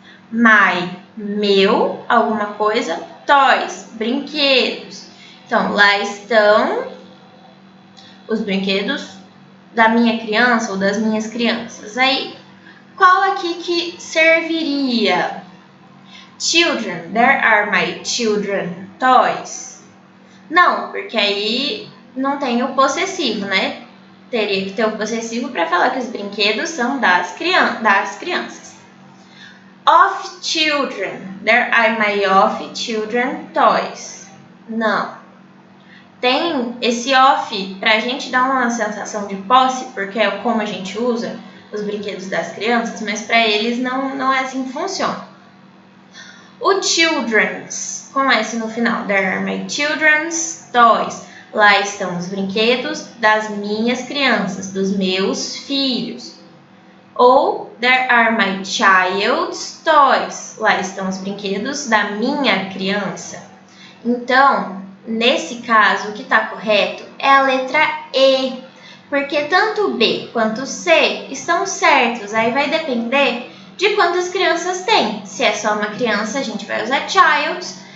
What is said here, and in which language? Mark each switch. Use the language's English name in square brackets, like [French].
[Portuguese] My, meu, alguma coisa. Toys, brinquedos. Então, lá estão os brinquedos da minha criança ou das minhas crianças. Aí, qual aqui que serviria? [English] Children, there are my children toys. [Portuguese] Não, porque aí não tem o possessivo, né? Teria que ter o possessivo para falar que os brinquedos são das crianças. [English] Of children, there are my of children toys. [Portuguese] Não. Tem esse of para a gente dar uma sensação de posse, porque é como a gente usa os brinquedos das crianças, mas para eles não é assim que funciona. O children's, com S no final. [English] There are my children's toys. [Portuguese] Lá estão os brinquedos das minhas crianças, dos meus filhos. [English] Ou there are my child's toys. [Portuguese] Lá estão os brinquedos da minha criança. Então, nesse caso, o que está correto é a letra E. Porque tanto B quanto C estão certos. Aí vai depender de quantas crianças tem. Se é só uma criança, a gente vai usar child's.